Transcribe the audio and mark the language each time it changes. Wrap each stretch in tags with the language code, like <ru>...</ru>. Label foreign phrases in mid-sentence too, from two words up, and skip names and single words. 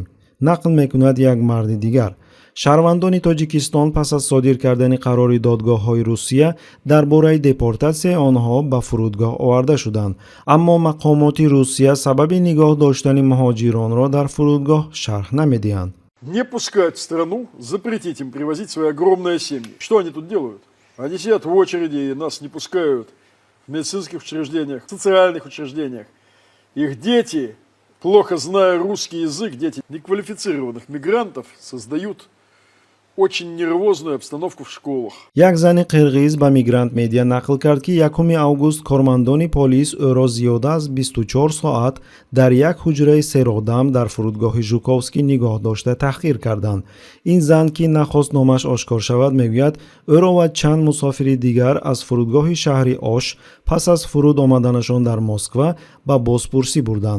<tg>نقل میکند یک مرد دیگر. شهروندان تاجیکستان پس از صادر کردن قرار دادگاه‌های روسیه درباره دپورتاسیای آنها به فرودگاه آورده شدند، اما مقامات روسیه سبب نگاه داشتن مهاجران را در فرودگاه شرح نمی‌دهند.</tg> <ru>Не пускать в страну, запретить им привозить свои огромные семьи. Что они тут делают? Они сидят в очереди и нас не пускают в медицинских учреждениях, в социальных учреждениях. Их дети, плохо зная русский язык, дети неквалифицированных мигрантов создают очень нервозную обстановку в школах.</ru> <tg>یک زن قرقیز به میگرانت مدیا نقل کرد که 1 آگوست کارمندان پلیس او را زیاده از 24 ساعت در یک حجره سراغدم در فرودگاه ژوکوفسکی نگاه داشته تحقیر کردند. این زن که نخواست نامش آشکار شود میگوید او را و چند مسافر دیگر از فرودگاه شهر آش پس از فرود آمدنشان در مسکو به بازپرسی بردند.</tg>